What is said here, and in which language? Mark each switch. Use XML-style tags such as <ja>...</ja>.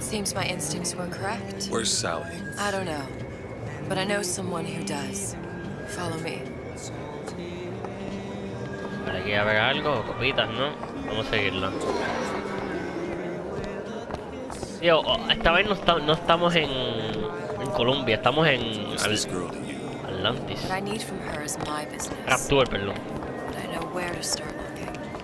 <en>Seems my instincts were correct. Where's Sally? I don't know, but I know someone who does. Follow me.</en> <es>Para aquí haber algo, copitas, ¿no? Vamos a seguirla. Tío, esta vez no estamos en Colombia, estamos en Atlantis.</es> <en>What I need from her is my business.</en> <es>Rapture, perdón.</es> <en>But I know where to start looking.</en>